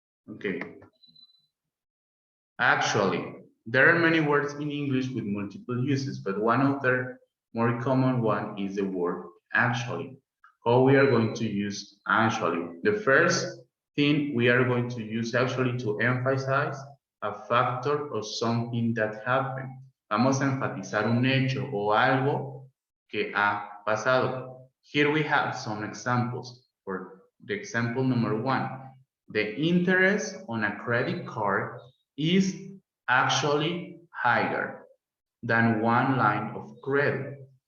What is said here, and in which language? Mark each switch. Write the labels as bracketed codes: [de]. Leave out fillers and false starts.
[en] Okay. Actually, there are many words in English with multiple uses, but one of the more common one is the word actually. How we are going to use actually? The first thing we are going to use actually to emphasize a factor or something that happened. [es] Vamos a enfatizar un hecho o algo que ha pasado. [en] Here we have some examples. For the example number 1, the interest on a credit card is actually higher than one line of credit.